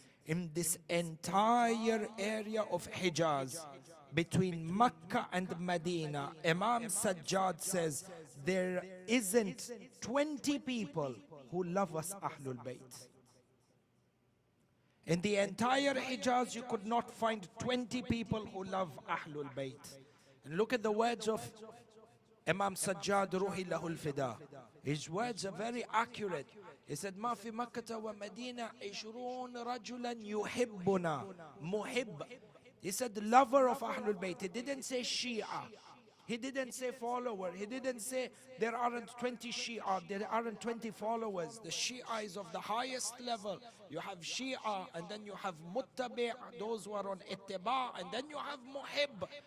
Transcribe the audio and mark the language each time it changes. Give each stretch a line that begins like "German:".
English: In this entire area of Hijaz, between Mecca and Medina, Imam Sajjad says, there isn't 20 people who love us Ahlul Bayt. In the entire Hijaz, you could not find 20 people who love Ahlul Bayt. And look at the words of Imam Sajjad Ruhi Lahul Fida. His words are very accurate. He said,
Arabic: ما في مكة ومدينة 20 رجلا يحبنا محب.
English: He said, lover of Ahlul Bayt. He didn't say Shia. He didn't say follower. He didn't say there aren't 20 Shia, there aren't 20 followers. The Shia is of the highest level. You have Shia, and then you have Muttabi', those who are on Ittiba', and then you have Muhib.